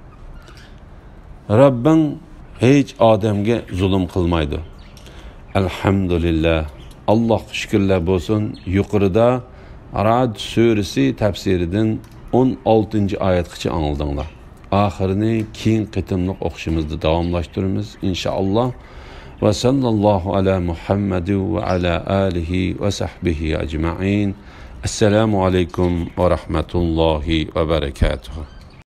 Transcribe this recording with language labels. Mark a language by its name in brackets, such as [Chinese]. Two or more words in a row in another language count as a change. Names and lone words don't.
[Uzbek] Rabbing hech odamga zulm qilmaydi. Alhamdulillah. Alloh shukrlar bo'lsin. Yuqorida Ra'd surasi tafsiridan 16-oyatgacha angladinglar. Oxirini keyin qitimliq o'qishimizni davomlashtiramiz inshaalloh. [Arabic] وصلى الله على محمد وعلى آله وصحبه أجمعين. السلام عليكم ورحمة الله وبركاته.